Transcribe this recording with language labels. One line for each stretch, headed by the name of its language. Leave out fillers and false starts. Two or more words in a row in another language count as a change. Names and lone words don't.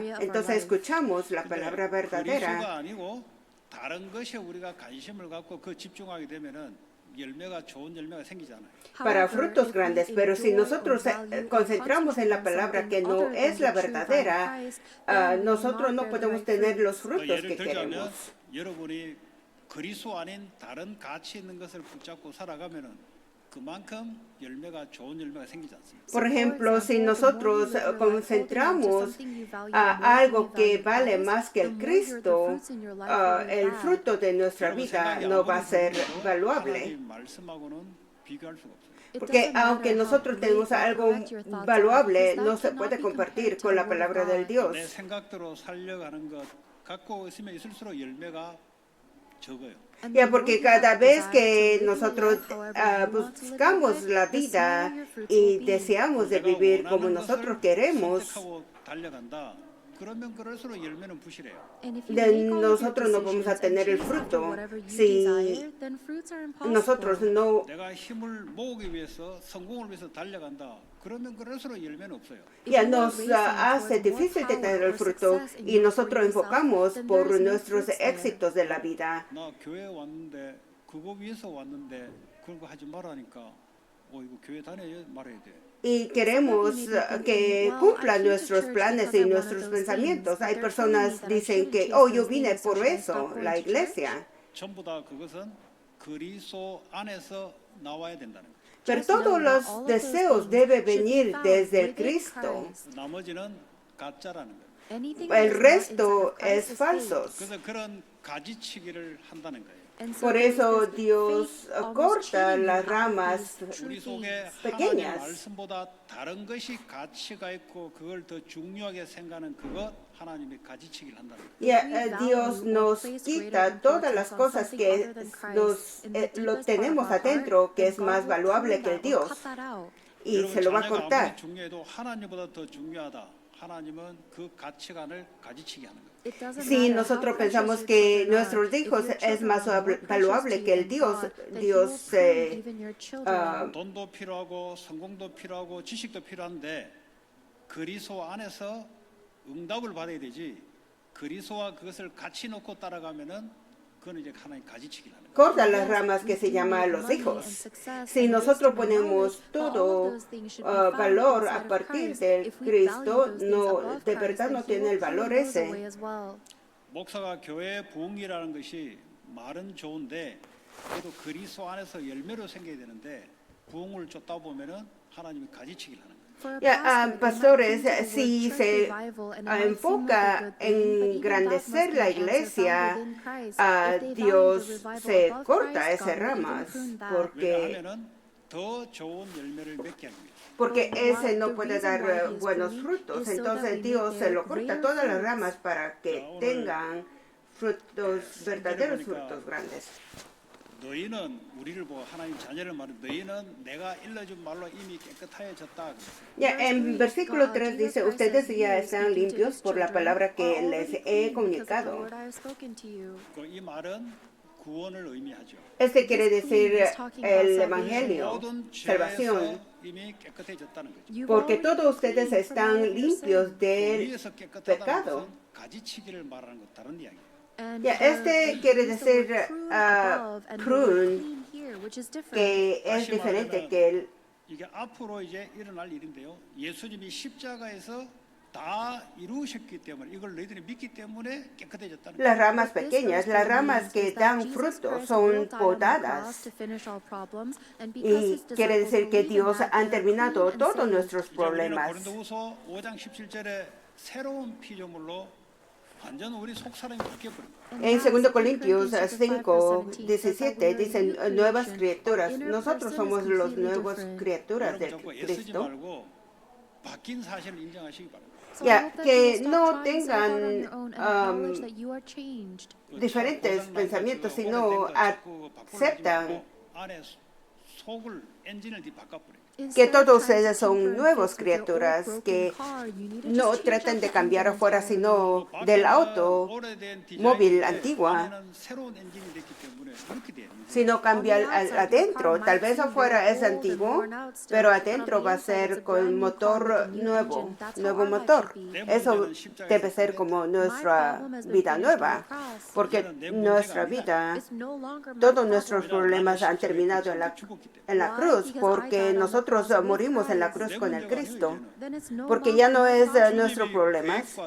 Spanish: Entonces escuchamos la palabra
Korean: 그리스도가
Spanish: verdadera.
Korean: 아니고 다른 것에 우리가 관심을 갖고 그 집중하게 되면은 열매가 좋은 열매가 생기잖아요.
Spanish: Para frutos grandes, pero si nosotros concentramos en la palabra que no es la verdadera, nosotros no podemos tener los frutos que
Korean: 예를 들자면
Spanish: queremos.
Korean: 여러분이 그리스도 아닌 다른 가치 있는 것을 붙잡고 살아가면은 그 그만큼 열매가 좋은 열매가 생기지 않습니다.
Spanish: Por ejemplo, si nosotros concentramos a algo que vale más que el Cristo, el fruto de nuestra
Korean: 여러분
Spanish: vida
Korean: 생각이
Spanish: no va a
Korean: 아무리
Spanish: ser
Korean: 좋아도
Spanish: valuable.
Korean: 하나님 말씀하고는 비교할 수가 없어요.
Spanish: Porque aunque nosotros tenemos algo valuable, no se puede compartir con la palabra del Dios.
Korean: 내 생각대로 살려가는 것 갖고 있으면 있을수록 열매가 적어요.
Spanish: Ya, porque cada vez que nosotros buscamos la vida y deseamos de vivir como nosotros queremos,
Korean: 선택하고 달려간다. 그러면 그럴수록 열매는 부실해요.
Spanish: nosotros no vamos a tener el fruto si nosotros no
Korean: 내가 힘을 모으기 위해서 성공을 위해서 달려간다. 그러면 그럴수록 열매는 없어요.
Spanish: ya nos hace difícil de tener el fruto y nosotros enfocamos por nuestros éxitos de la vida.
Korean: 나 교회 왔는데 그거 위해서 왔는데 그런 거 하지 말라니까. 이거 교회 다녀야 말아야 돼.
Spanish: Y queremos que cumplan nuestros planes y nuestros pensamientos. Hay personas que dicen que, yo vine por eso, la iglesia.
Korean: 전부 다 그것은 그리스도 안에서 나와야 된다는 거예요.
Spanish: Pero todos los deseos deben venir desde el Cristo.
Korean: 나머지는 가짜라는 거예요.
Spanish: El resto es falsos.
Korean: 그래서 그런 가지치기를 한다는 거예요.
Spanish: Por eso Dios corta las ramas
Korean: 우리 속에 하나님의
Spanish: pequeñas.
Korean: 말씀보다 다른 것이 가치가 있고 그걸 더 중요하게 생각하는 그것 하나님이 가지치기를 한다는 거예요.
Spanish: Y Dios nos quita todas las cosas que lo tenemos adentro, que es más valuable que el Dios, y se lo va a
Korean: 자녀가
Spanish: cortar.
Korean: 아무리 중요해도 하나님보다 더 중요하다. 하나님은 그 가치관을 가지치기 하는 거예요.
Spanish: Si nosotros pensamos que nuestros hijos es más valuable que el Dios, Dios
Korean: 돈도 필요하고 성공도 필요하고 지식도 필요한데 그리스도 안에서 응답을 받아야 되지. 그리스도와 그것을 같이 놓고 따라가면은 그건 이제 하나님 가지치기를 하는 거예요.
Spanish: corta las ramas que se llama los hijos. Si nosotros ponemos todo valor a partir del Cristo, no, de verdad no tiene el valor ese.
Korean: 목사가 교회 부흥이라는 것이 말은 좋은데 그래도 그리스도 안에서 열매로 생겨야 되는데 부흥을 쫓다 보면은 하나님이 가지치기를 하는 거예요.
Spanish: Ya, pastores, si se enfoca en engrandecer la iglesia, Dios se corta esas ramas
Korean: 왜냐하면은 더 좋은 열매를 맺게 하기 위해서.
Spanish: porque ese no puede dar buenos frutos. Entonces Dios se lo corta todas las ramas para que tengan frutos, verdaderos frutos grandes.
Korean: 너희는 우리를 보고 하나님 자녀를 말해 너희는 내가 일러준 말로 이미 깨끗하여졌다.
Spanish: Ya, en versículo 3 dice, ustedes ya están limpios por la palabra que les he comunicado.
Korean: 이 말은 구원을 의미하죠.
Spanish: Este quiere decir el evangelio,
Korean: 모든
Spanish: salvación,
Korean: 죄에서 이미 깨끗해졌다는 거죠.
Spanish: porque todos ustedes están limpios del
Korean: 위에서 깨끗하다는
Spanish: pecado.
Korean: 것은 가지치기를 말하는 것 다른 이야기예요.
Spanish: Ya, este quiere decir prune, que es diferente que el
Korean: 이게 앞으로 이제 일어날 일인데요. 예수님이 십자가에서 다 이루셨기 때문에 이걸 너희들이 믿기 때문에 깨끗해졌다는 거예요.
Spanish: las ramas pequeñas, las ramas que dan fruto son podadas. Y quiere decir que Dios ha terminado todos nuestros
Korean: 이제 우리는
Spanish: problemas.
Korean: 고린도후서 5장 17절에 새로운 피조물로 완전 우리 속 사람이 바뀌어버린 거예요.
Spanish: En 2 Corintios 5:17 dicen nuevas criaturas. Nosotros somos los nuevas criaturas de
Korean: 여러분 자꾸 애쓰지
Spanish: Cristo.
Korean: 말고 바뀐 사실을 인정하시기 바랍니다.
Spanish: Ya, que no tengan diferentes pensamientos, sino aceptan
Korean: 안에 속을 엔진을 바꿔버려요.
Spanish: que todos ustedes son nuevas criaturas, que no traten de cambiar afuera, sino del auto móvil antigua,
Korean: 안에는 새로운 엔진이 됐기 때문에 그렇게 돼요.
Spanish: sino cambiar adentro. Tal vez afuera es antiguo, pero adentro va a ser con motor nuevo, nuevo motor. Eso debe ser como nuestra vida nueva, porque nuestra vida, todos nuestros problemas han terminado en la cruz, porque nosotros nosotros morimos en la cruz con el Cristo, porque ya no es nuestro problema.